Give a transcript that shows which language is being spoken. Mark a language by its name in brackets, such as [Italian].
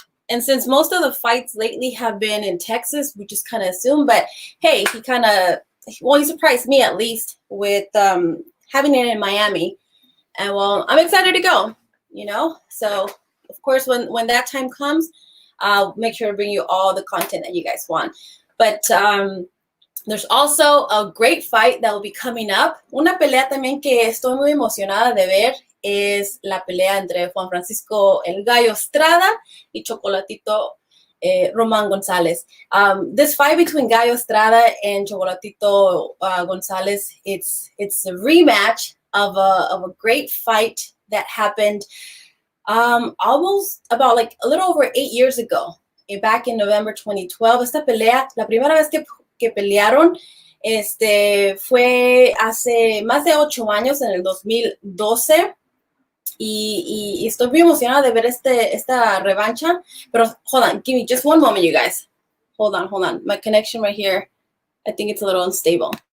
[English] And since most of the fights lately have been in Texas, we just kind of assume, but hey, he surprised me at least with having it in Miami. And well, I'm excited to go, So, of course, when that time comes, I'll make sure to bring you all the content that you guys want. But there's also a great fight that will be coming up. [Spanish] Una pelea también que estoy muy emocionada de ver es la pelea entre Juan Francisco El Gallo Estrada y Chocolatito Román González. [English] This fight between Gallo Estrada and Chocolatito González, it's a rematch of a great fight that happened almost about like a little over 8 years ago, back in November 2012. [Spanish] Esta pelea, la primera vez que pelearon, fue hace más de 8 años, en el 2012. Y estoy muy emocionada de ver esta revancha. [English] Pero hold on, give me just one moment, you guys. Hold on. My connection right here, I think it's a little unstable.